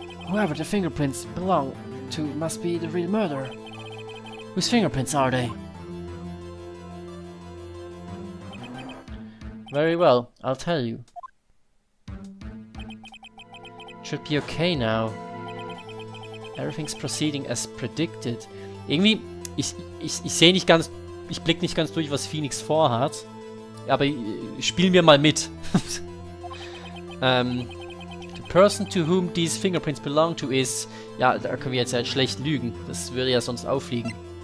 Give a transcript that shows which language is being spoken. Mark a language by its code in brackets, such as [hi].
[en] Whoever the fingerprints belong to must be the real murderer. Whose fingerprints are they? Very well, I'll tell you. Should be okay now. Everything's proceeding as predicted. [de] Irgendwie, ich sehe nicht ganz, ich blick nicht ganz durch, was Phoenix vorhat. Aber spielen wir mal mit. [en] The person to whom these fingerprints belong to is... [de] Ja, da können wir jetzt halt schlecht lügen. Das würde ja sonst auffliegen.